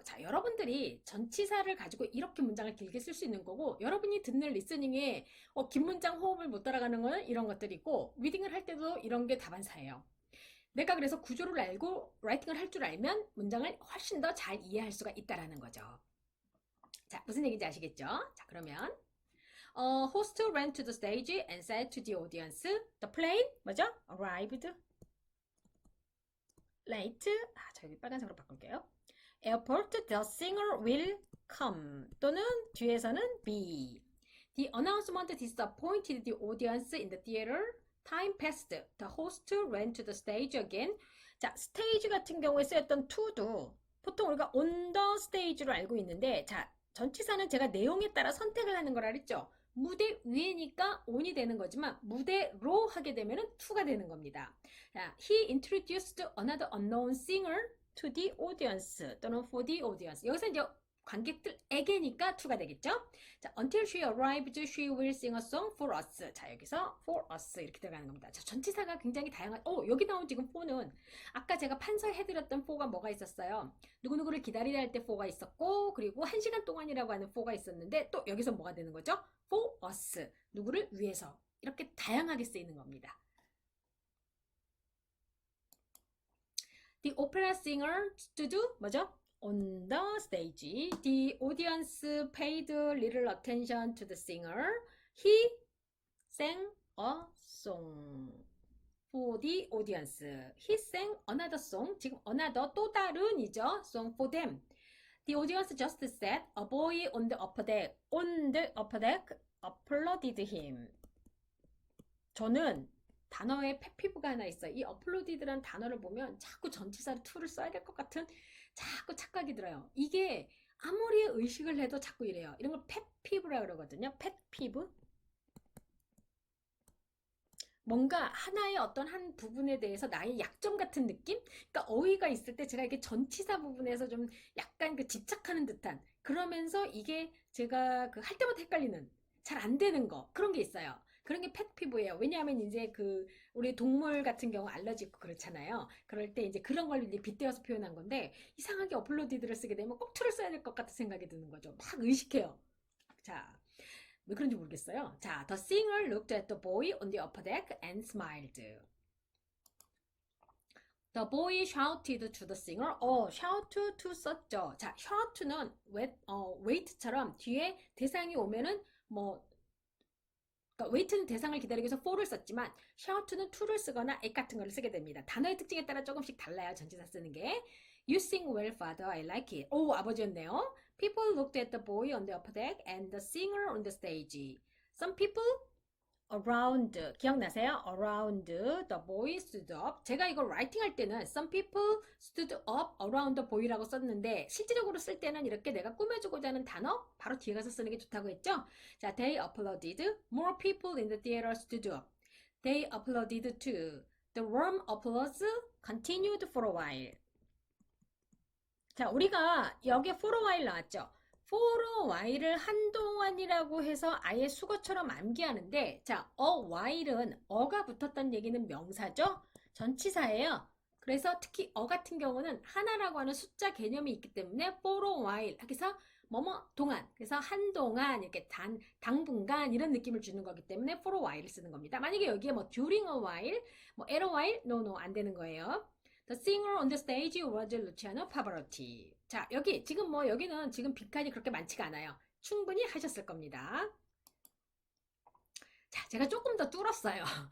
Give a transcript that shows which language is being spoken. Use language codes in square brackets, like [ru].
[ko] 자, 여러분들이 전치사를 가지고 이렇게 문장을 길게 쓸 수 있는 거고, 여러분이 듣는 리스닝에 긴 문장 호흡을 못 따라가는 거는 이런 것들이고, 리딩을 할 때도 이런 게 다반사예요. 내가 그래서 구조를 알고 라이팅을 할 줄 알면 문장을 훨씬 더 잘 이해할 수가 있다라는 거죠. 자, 무슨 얘기인지 아시겠죠? 자, 그러면 [en] host ran to the stage and said to the audience, the plane [ko] 뭐죠? [en] arrived late. [ko] 저 여기 빨간색으로 바꿀게요. [en] airport, the singer will come. [ko] 또는 뒤에서는 be. [en] The announcement disappointed the audience in the theater. Time passed. The host ran to the stage again. [ko] 자, stage 같은 경우에 쓰였던 to도 보통 우리가 [en] on the stage [ko] 로 알고 있는데, 자, 전치사는 제가 내용에 따라 선택을 하는 거라 그랬죠. 무대 위에니까 on이 되는 거지만 무대로 하게 되면 to가 되는 겁니다. [en] 자, he introduced another unknown singer to the audience [ko] 또는 [en] for the audience. [ko] 여기서 이제 관객들에게니까 to가 되겠죠. [en] 자, until she arrived, she will sing a song for us. [ko] 자, 여기서 for us 이렇게 들어가는 겁니다. 자, 전치사가 굉장히 다양한. 여기 나온 지금 for는 아까 제가 판서해드렸던 for가 뭐가 있었어요? 누구누구를 기다리다 할 때 for가 있었고, 그리고 1시간 동안이라고 하는 for가 있었는데, 또 여기서 뭐가 되는 거죠? [en] for us. [ko] 누구를 위해서. 이렇게 다양하게 쓰이는 겁니다. [en] The opera singer stood [ko] 뭐죠? [en] On the stage. The audience paid little attention to the singer. He sang a song for the audience. He sang another song. [ko] 지금 another 또 다른이죠. [en] Song for them. The audience just said a boy on the upper deck. On the upper deck applauded him. [ko] 저는 단어에 펫피부가 하나 있어요. 이 applauded라는 단어를 보면 자꾸 전치사를 to를 써야 될 것 같은 자꾸 착각이 들어요. 이게 아무리 의식을 해도 자꾸 이래요. 이런 걸 펫피부라 그러거든요. 펫피부. 뭔가 하나의 어떤 한 부분에 대해서 나의 약점 같은 느낌? 그러니까 어휘가 있을 때 제가 이게 전치사 부분에서 좀 약간 그 집착하는 듯한, 그러면서 이게 제가 그 할 때마다 헷갈리는, 잘 안 되는 거, 그런 게 있어요. 그런 게 펫피부예요. 왜냐하면 이제 그 우리 동물 같은 경우 알러지 있고 그렇잖아요. 그럴 때 이제 그런 걸 이제 빗대어서 표현한 건데, 이상하게 업로디드를 쓰게 되면 꼭 툴을 써야 될 것 같은 생각이 드는 거죠. 막 의식해요. 자, 왜 그런지 모르겠어요. [en] 자, the singer looked at the boy on the upper deck and smiled. The boy shouted to the singer. shout to [ko] 썼죠. 자, shout는 wait처럼 뒤에 대상이 오면은 뭐, 그러니까 wait는 대상을 기다리기 위해서 for를 썼지만 shout는 to를 쓰거나 at 같은 걸 쓰게 됩니다. 단어의 특징에 따라 조금씩 달라요. 전치사 쓰는 게. [en] You sing well, father. I like it. [ko] 아버지였네요. [en] People looked at the boy on the upper deck and the singer on the stage. Some people [ko] around 기억나세요? [en] around the boy stood up. [ko] 제가 이거 writing 할 때는 [en] some people stood up around the boy [ko] 라고 썼는데 실질적으로 쓸 때는 이렇게 내가 꾸며주고자 하는 단어 바로 뒤에 가서 쓰는 게 좋다고 했죠? [en] 자, they applauded. More people in the theater stood up. They applauded too. The warm applause continued for a while. [ko] 자, 우리가 여기에 [en] for a while [ko] 나왔죠? for a while을 한동안이라고 해서 아예 수거처럼 암기하는데, 자, a while은 어가 붙었다는 얘기는 명사죠? 전치사예요. 그래서 특히 어 같은 경우는 하나라고 하는 숫자 개념이 있기 때문에 [en] for a while [ko] 해서 뭐뭐 동안, 그래서 한동안 이렇게 당분간 이런 느낌을 주는 거기 때문에 for a while을 쓰는 겁니다. 만약에 여기에 뭐 [en] during a while, [ko] 뭐 [en] at a while, [ko] no 안 되는 거예요. [en] The singer on the stage was Luciano Pavarotti. [ko] 자, 여기 지금 뭐 여기는 지금 빈칸이 그렇게 많지가 않아요. 충분히 하셨을 겁니다. 자, 제가 조금 더 뚫었어요.